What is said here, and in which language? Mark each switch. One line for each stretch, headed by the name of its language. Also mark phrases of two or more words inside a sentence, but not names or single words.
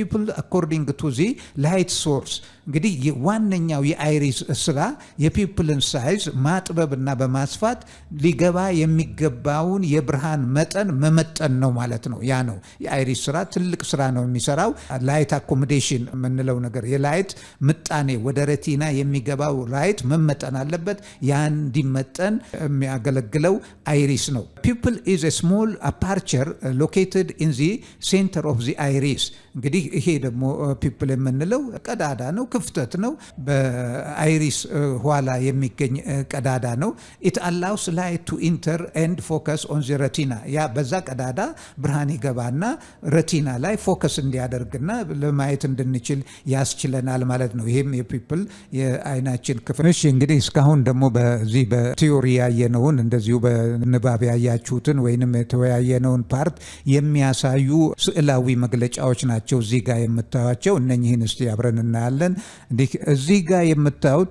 English: pupil according to the light source።
Amharic: እንግዲህ ዋነኛው የአይሪስ ስራ የፒፕልን ሳይዝ ማጥበብና በማስፋት ሊገባ የሚገባውን የብርሃን መጠን መመጠን ነው ማለት ነው። ያ ነው የአይሪስ ስራ። ትልቅ ስራ ነው የሚሰራው።
English: light accommodation
Amharic: የምንለው ነገር የላይት ምጣኔ ወደ ረቲና የሚገባው ላይት መመጠን አለበት። ያን እንዲመጠን የሚያገለግለው አይሪስ ነው።
English: pupil is a small aperture located in the center of the iris።
Amharic: እንግዲህ ይሄ ደግሞ ፒፕል የምንለው ቀዳዳ ነው፣ ክፍተት ነው። በአይሪስ ኋላ የሚገኝ ቀዳዳ ነው።
English: it allows light to enter and focus on the retina።
Amharic: ያ በዛ ቀዳዳ ብርሃን ይገባና ረቲና ላይ ፎከስ እንዲያደርግና ለማየት እንድንችል ያስችለናል ማለት ነው። ይሄም የፒፕል የአይናችን ክፍል። እሺ እንግዲህ እስካሁን ደግሞ በዚህ በቲዮሪ ያየነውን እንደዚሁ በንባብ ያያችሁትን ወይንም የተወያየነውን ፓርት የሚያሳዩ ስዕላዊ መግለጫዎች ናቸው እዚህ ጋር የምታዩቸው። እነኚህን እስቲ አብረን እናያለን። እንዲህ እዚህ ጋር የምታዩት